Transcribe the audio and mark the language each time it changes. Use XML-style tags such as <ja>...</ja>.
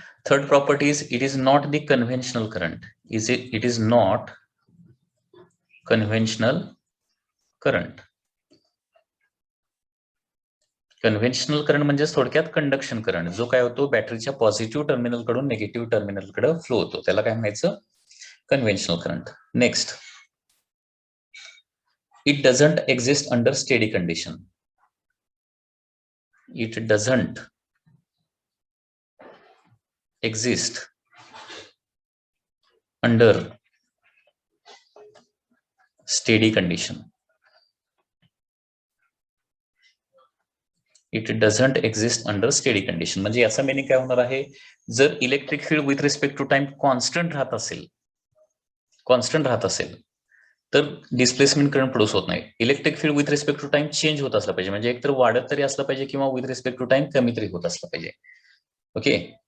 <en>Third property is it is not the conventional current. It is not conventional current.</en> <mr>Conventional current म्हणजे थोडक्यात conduction current, जो काय होतो बॅटरीच्या पॉझिटिव्ह टर्मिनल कडून निगेटिव्ह टर्मिनल कडे फ्लो होतो, त्याला काय म्हणायचं, conventional current.</mr> <en>Next, it doesn't exist under steady condition. It doesn't exist under steady condition. It doesn't exist under steady condition</en> <mr>म्हणजे याचा मिनिंग काय होणार आहे, जर electric field with respect to time constant राहत असेल तर डिस्प्लेसमेंट करंट प्रोड्यूस होत नाही. Electric field with respect to time change होत असला पाहिजे, म्हणजे एकतर वाढत तरी असलं पाहिजे किंवा विथ रिस्पेक्ट टू टाइम कमी तरी होत असलं पाहिजे, ओके.</mr>